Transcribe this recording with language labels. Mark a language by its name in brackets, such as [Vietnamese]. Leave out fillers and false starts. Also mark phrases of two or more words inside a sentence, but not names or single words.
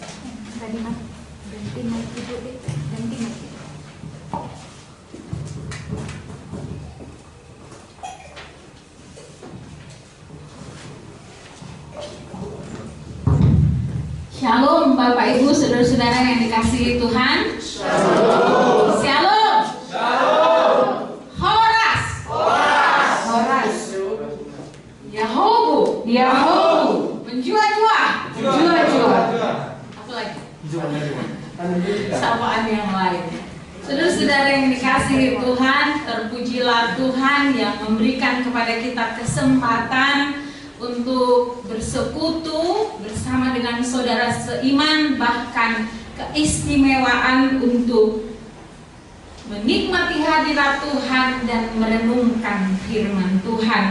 [Indonesian] Shalom Bapak Ibu, saudara-saudara yang dikasihi Tuhan. Shalom. Shalom. Shalom. Horas. Horas. Horas. Yahobu. Yahobu. Menjua-jua. Menjua-jua. Apa lagi? Sapaan yang lain. Saudara-saudara yang dikasihi Tuhan, terpujilah Tuhan yang memberikan kepada kita kesempatan untuk bersekutu bersama dengan saudara seiman, bahkan keistimewaan untuk menikmati hadirat Tuhan dan merenungkan firman Tuhan.